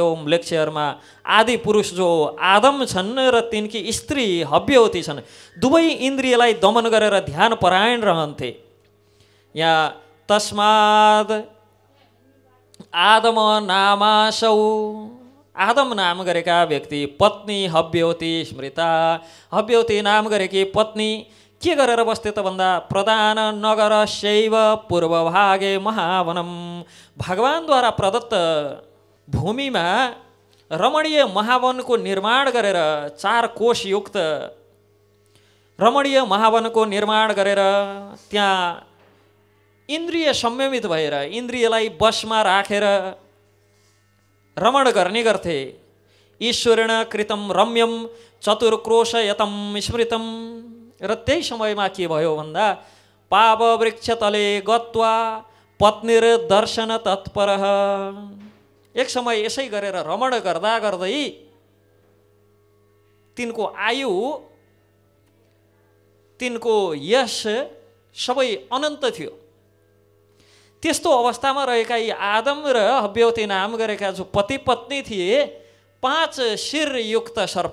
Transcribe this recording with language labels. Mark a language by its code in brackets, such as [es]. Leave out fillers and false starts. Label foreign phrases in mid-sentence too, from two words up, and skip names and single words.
[ne] म्लेच्छहरूमा आदि पुरुष जो आदम छन् र तिनकी स्त्री हव्यवती छन्, दुवै इन्द्रियलाई दमन गरेर ध्यान परायण रहन्थे। यहाँ [sa] तस्माद आदम नामासौ, [ne] आदम नाम गरेका व्यक्ति [sa] पत्नी हव्यवती स्मृता, [ne] हव्यवती नाम गरेकी पत्नी के गरेर बस्थे त भन्दा [sa] प्रदान नगर शैव पूर्वभागे महावनम, [ne] भगवानद्वारा प्रदत्त भूमिमा रमणीय महावनको निर्माण गरेर 4 कोशयुक्त रमणीय महावनको निर्माण गरेर त्यहाँ इन्द्रिय संयमित भएर इन्द्रियलाई बसमा राखेर रमण गर्ने गर्थे। [sa] ईश्वरेण कृतम रम्यम चतुर्क्रोशयतम स्मृतम। [ne] र त्यही समयमा के भयो भन्दा [sa] पाव वृक्ष तले गत्वा पत्नीर दर्शन तत्पर। [ne] एक समय यसै गरेर रमण गर्दा गर्दै तिनको आयु तिनको यश सबै अनन्त थियो। त्यस्तो अवस्थामा रहेका यी आदम र हव्यवती नाम गरेका जो पति पत्नी थिए, 5 शिरयुक्त सर्प।